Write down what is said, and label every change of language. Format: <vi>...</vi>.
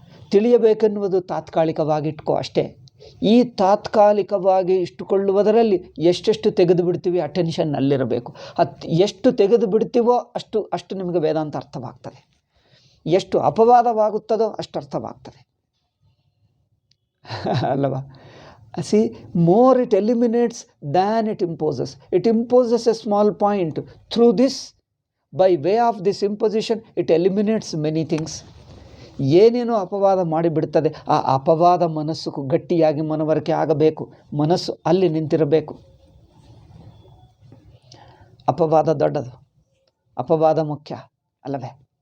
<kn>ತಿಳಿಯಬೇಕೆನ್ನುವುದು ತಾತ್ಕಾಲಿಕವಾಗಿ ಇಟ್ಕೋ ಅಷ್ಟೇ. ಈ ತಾತ್ಕಾಲಿಕವಾಗಿ ಇಷ್ಟುಕೊಳ್ಳುವುದರಲ್ಲಿ ಎಷ್ಟೆಷ್ಟು ತೆಗೆದು ಬಿಡ್ತೀವಿ ಅಟೆನ್ಷನ್ ಅಲ್ಲಿರಬೇಕು. ಎಷ್ಟು ತೆಗೆದು ಬಿಡ್ತೀವೋ ಅಷ್ಟು ನಿಮಗೆ ವೇದಾಂತ ಅರ್ಥವಾಗ್ತದೆ. ಎಷ್ಟು ಅಪವಾದವಾಗುತ್ತದೋ ಅಷ್ಟು ಅರ್ಥವಾಗ್ತದೆ ಅಲ್ಲವಾ?</kn> <en>See, more it eliminates than it imposes. It imposes a small point. Through this, by way of this imposition, it eliminates many things.</en> <kn>ಏನೇನೋ ಅಪವಾದ ಮಾಡಿಬಿಡ್ತದೆ, ಆ ಅಪವಾದ ಮನಸ್ಸು ಗಟ್ಟಿಯಾಗಿ ಮನವರಿಕೆ ಆಗಬೇಕು, ಮನಸ್ಸು ಅಲ್ಲಿ ನಿಂತಿರಬೇಕು. ಅಪವಾದ ದೊಡ್ಡದು, ಅಪವಾದ ಮುಖ್ಯ ಅಲ್ಲವೇ?</kn>